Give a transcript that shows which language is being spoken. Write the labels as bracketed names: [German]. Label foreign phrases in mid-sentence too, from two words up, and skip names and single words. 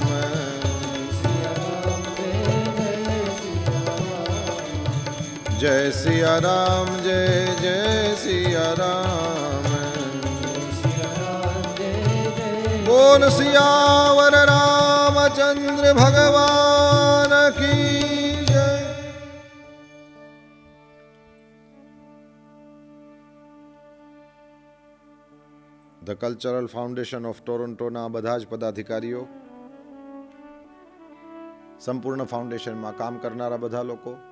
[Hindi] सिया राम जय जय सिया राम। जय सिया राम जय जय सिया राम। सिया राम जय जय। बोल सियावर रामचंद्र भगवान की जय। [Gujarati] ધ કલ્ચરલ ફાઉન્ડેશન ઓફ ટોરોન્ટોના બધા જ પદાધિકારીઓ, સંપૂર્ણ ફાઉન્ડેશનમાં કામ કરનારા બધા લોકો,